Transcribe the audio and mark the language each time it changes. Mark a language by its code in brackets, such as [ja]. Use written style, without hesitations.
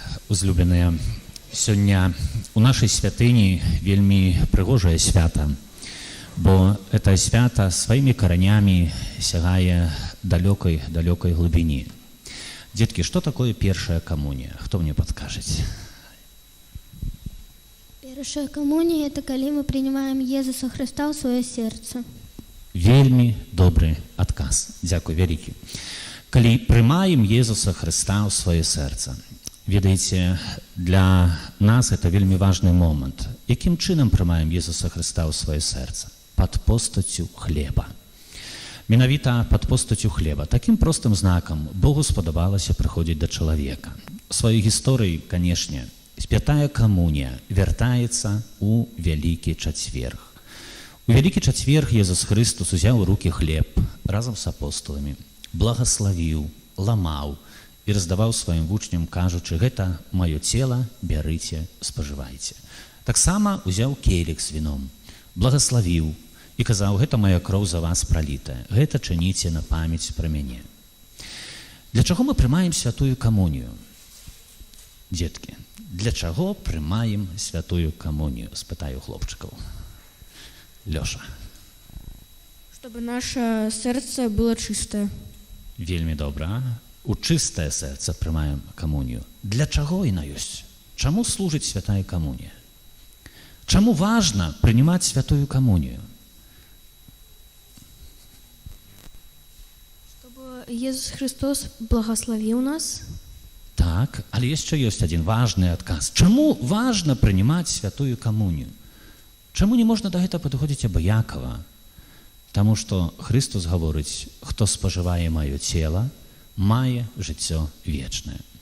[be] Узлюбленыя, сёння у нашай святыні вельмі прыгожае свята, бо это свята сваімі каранямі сягае далёкай глыбіні. [ru] Детки, что такое первая коммуния? Кто мне подскажет? Первая коммуния – это когда мы принимаем Иисуса Христа в свое сердце. [be] Вельмі добрый отказ. Дякую, вялікі. Калі прымаем Иисуса Христа ў сваё сэрца, ведаеце, для нас это вельмі важны момант. Якім чынам прымаем Иисуса Христа ў сваё сэрца? Пад постаццю хлеба. Менавіта пад постаццю хлеба. Такім простым знакам Богу спадабалася прыходзіць да чалавека. У сваёй гісторыі, канешне, святая камунія вяртаецца ў Вялікі чацверг. У Вялікі чацверг Езус Христос узяў у рукі хлеб разам з апостоламі, благаславіў, ламаў і раздаваў сваім вучням, кажучы: «Гэта маё цела, бярыце, спажывайце». Таксама узяў келіх з віном, благаславіў і казаў: «Гэта моя кроў за вас пралітая, гэта чыніце на памяць пра мяне». Для чаго мы прымаем святую камунію? Дзеткі, для чаго прымаем святую камунію? Спытаю хлопчыкаў. Лёша. [ru] Чтобы наше сердце было чистое. [be] Вельмі добра. У чыстае сэрца прымаем камунію. Для чаго яна ёсць? Чаму служыць святая камунія? Чаму важна прынимаць святую камунію? [ru] Чтобы Иисус Христос благословил нас. [be] Так, але яшчэ ёсць адзін важны адказ. Чаму важна прынимаць святую камунію? Чаму не можна да гэта падыходзіць абыякава? Таму што Христос гаворыць: «Хто спажывае маё цела, мае жыццё вечнае».